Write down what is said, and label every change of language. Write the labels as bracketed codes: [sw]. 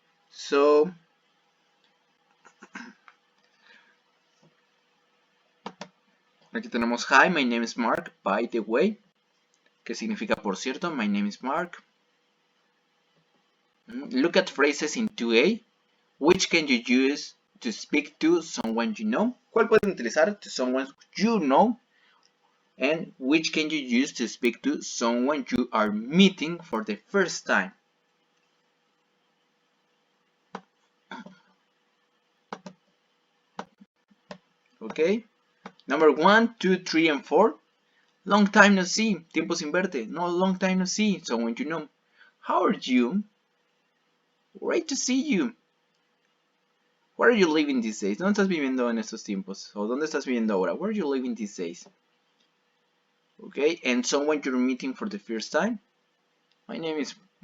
[en] So [es] aquí tenemos [en] hi, my name is Mark, by the way, [es] que significa por cierto, [en] my name is Mark. Look at phrases in 2A. Which can you use to speak to someone you know? [es] ¿Cuál pueden utilizar [en] to someone you know? And which can you use to speak to someone you are meeting for the first time? Okay. Number 1, 2, 3, and 4. Long time no see. [es] Tiempo sin verte. [en] No, long time no see. Someone you know. How are you? Great to see you. Where are you living these days? [es] ¿Dónde estás viviendo en estos tiempos? ¿O dónde estás viviendo ahora? [en] Where are you living these days? Okay, and someone you're meeting for the first time. My name is.